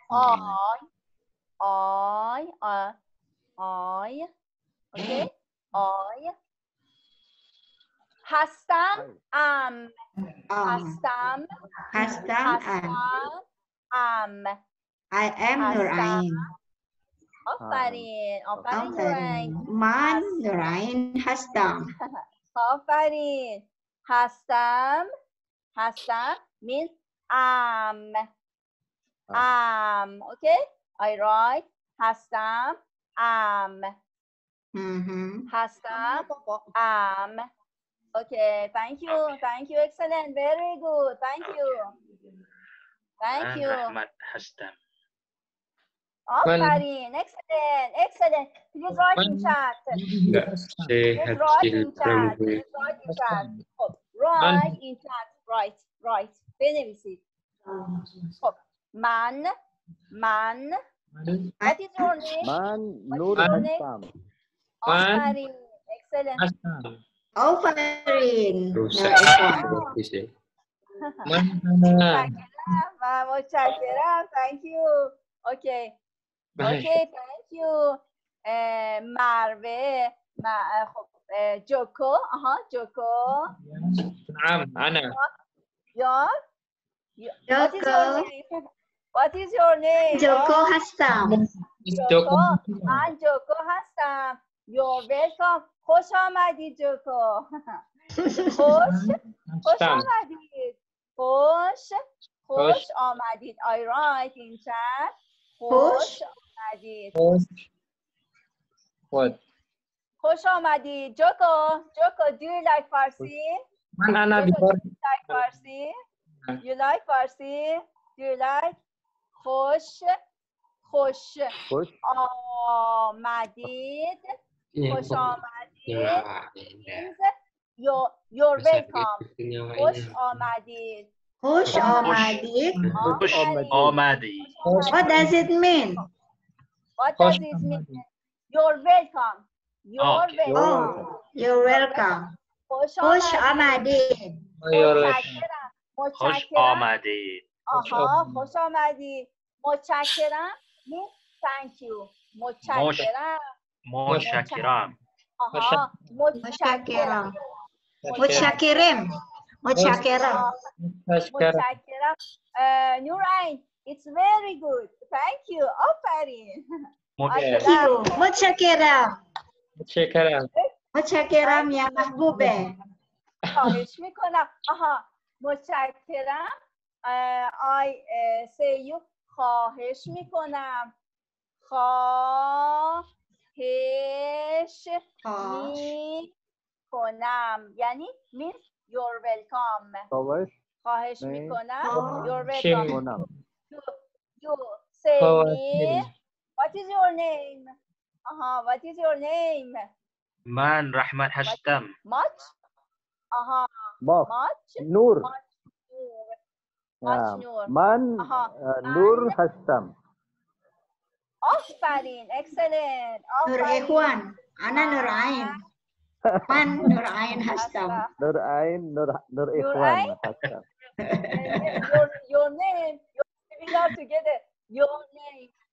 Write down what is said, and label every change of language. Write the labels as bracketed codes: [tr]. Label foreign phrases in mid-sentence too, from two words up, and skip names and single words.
[en] I. Okay. I. [fa] Hastam. Hastam. [en] I am Nurain. [fa] آفرین آفرین من نورعین هستم. آفرین هستم [en] means am. Okay, I write هستم am. [fa] هستم am. [en] Okay, thank you, excellent, very good, thank you. [fa] Rahmat Hastam. آفرین excellent. [en] Please write in chat. [id] Sehat [en] Write in chat. Write. [fa] بنویسید. خب من. [en] What is your name? [fa] من نور هستم. آفرین excellent. آفرین. متشکرم. [en] Thank you. Okay, thank you. [fa] مروه. خب جوکو. جوکو. [ar] نعم أنا. [en] What is your name? [fa] جوکو هستم. من جوکو هستم. [en] You're welcome. [fa] خوش آمدید جوکو. خوش آمدید. خوش آمدید. [en] I write in chat. [fa] خوش آمدید. خوش آمدید. جوکو, [en] do you like Farsi? You like Farsi? Do you like? [fa] خوش آمدید. خوش آمدید. [en] You're welcome. [fa] خوش آمدید. خوش آمدید. [en] What does it mean? You're welcome. You're welcome. [fa] خوش آمدید. خوش آمدید. خوش آمدید. متشکرم [en] means thank you. [fa] متشکرم. متشکرم. [en] Nurain, it's very good. Thank you. [fa] آفرین. متشکرم یا محبوبه. خواهش میکنم. متشکرم. [en] I say you. [fa] خواهش میکنم. خواهش میکنم یعنی [en] means you're welcome. [fa] خواهش میکنم. [en] You're welcome. You say me. What is your name? What is your name? [fa] من رحمت هستم. Much? Much? Nur. Much Nur. من نور هستم. آفرین excellent. نور إخوان أنا نورعين. من نورعين هستم. Nurain Nur Ikhwan Hastam. [en] Your name. We are together. Your name.